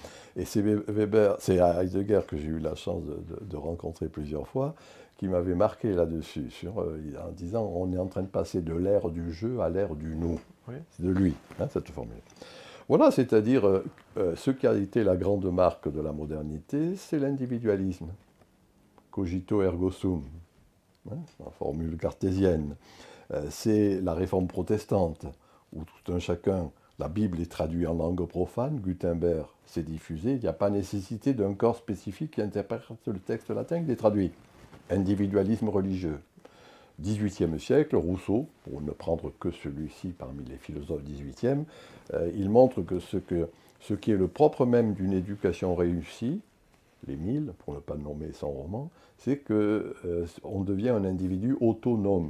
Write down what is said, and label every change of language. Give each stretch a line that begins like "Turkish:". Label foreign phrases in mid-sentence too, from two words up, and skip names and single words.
French: Et c'est Heidegger que j'ai eu la chance de rencontrer plusieurs fois, qui m'avait marqué là-dessus, en disant on est en train de passer de l'ère du jeu à l'ère du nous. Oui. C'est de lui, hein, cette formule. Voilà, c'est-à-dire ce qui a été la grande marque de la modernité, c'est l'individualisme.
Latin: Cogito ergo sum,
French: hein, la formule cartésienne. C'est la réforme protestante, où tout un chacun, la Bible est traduite en langue profane, Gutenberg s'est diffusé, il n'y a pas nécessité d'un corps spécifique qui interprète le texte latin, il est traduit. Individualisme religieux. XVIIIe siècle, Rousseau, pour ne prendre que celui-ci parmi les philosophes XVIIIe, il montre que ce qui est le propre même d'une éducation réussie, l'Émile, pour ne pas nommer son roman, c'est qu'on devient un individu autonome.